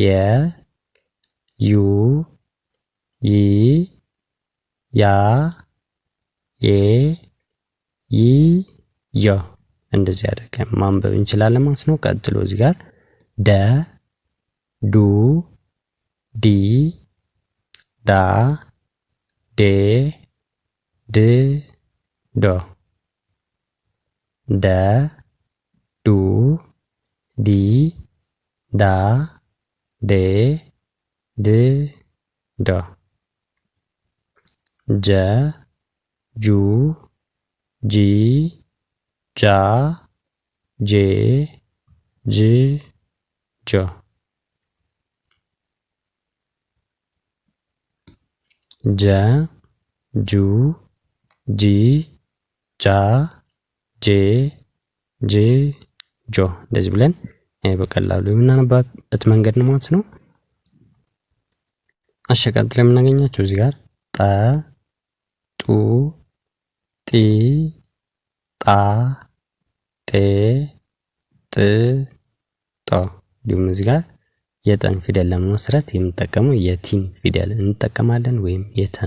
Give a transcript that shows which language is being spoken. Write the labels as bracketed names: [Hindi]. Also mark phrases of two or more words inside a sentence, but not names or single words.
[Amharic] ዩ፣ ይ፣ ያ፣ ዬ፣ ይ፣ ዮ እንደዚህ አድርገን ማንበብ እንችላለን ማለት ነው። ቀጥሎ እዚህ ጋር ደ፣ ዱ፣ ዲ፣ ዳ፣ ዴ፣ ድ፣ ዶ። ደ፣ ዱ፣ ዲ፣ ዳ፣ ዴ፣ ድ፣ ዶ። ጀ፣ ጁ፣ ጂ፣ ጃ፣ ጄ፣ ጅ፣ ጆ። ጀ፣ ጁ፣ ጂ፣ ጃ፣ ጄ፣ ጅ፣ ጆ እንደዚህ ብለን በቀላሉ የምናነባበት መንገድ ነው ማለት ነው። እሺ ቀጥሎ የምናገኛቸው እዚህ ጋር ጠ፣ ጡ፣ ጢ፣ ጣ፣ ጤ፣ ጥ፣ ጦ። እንዲሁም እዚህ ጋር የጠን ፊደል ለመመስረት የምንጠቀመው የቲን ፊደል እንጠቀማለን ወይም የተን